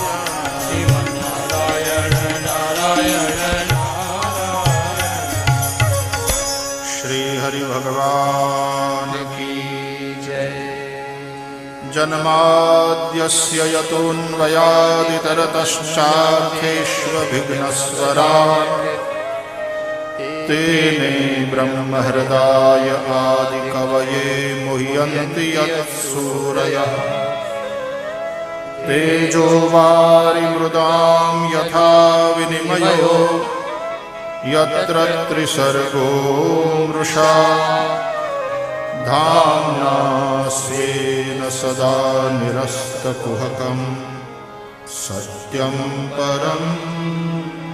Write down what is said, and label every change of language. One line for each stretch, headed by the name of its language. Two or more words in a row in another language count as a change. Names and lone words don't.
Sanskrit: શ્રીમન્નારાયણ નારાયણ નારાયણ શ્રી હરિ ભગવાન
Hindi: की जय
Sanskrit: જન્માદ્યસ્ય યતોન્વયાદિતરતશ્ચાર્થેષ્વभिघ्नस्वराट् तेने ब्रह्महृदाय आदिकवये मुह्यन्ति यत्सूरयः तेजो वारिमृदां यथा विनिमयो यत्र त्रिसर्गो मृषा धाम्ना स्वेन सदा निरस्तकुहकं सत्यं परं